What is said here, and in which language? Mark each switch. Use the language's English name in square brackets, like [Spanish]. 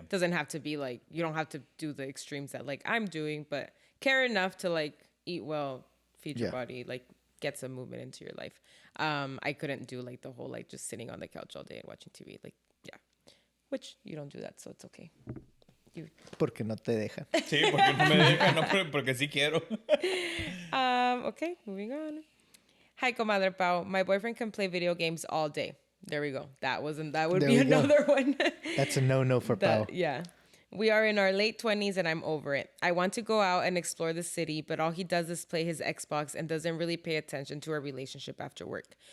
[English] It doesn't have to be like, you don't have to do the extremes that like I'm doing, but care enough to like eat well, feed your Yeah. body, like get some movement into your life. I couldn't do like the whole like just sitting on the couch all day and watching TV. Like, yeah. Which you don't do that, so it's okay. [Spanish] Porque no te dejan. Sí, porque no me dejan, no, porque sí quiero. [English] Okay, moving on. Hi, Comadre Pau. My boyfriend can play video games all day. There we go. That would There be we go. another one. That's a no for Pau. Yeah. We are in our late 20s and I'm over it. I want to go out and explore the city, but all he does is play his Xbox and doesn't really pay attention to our relationship after work.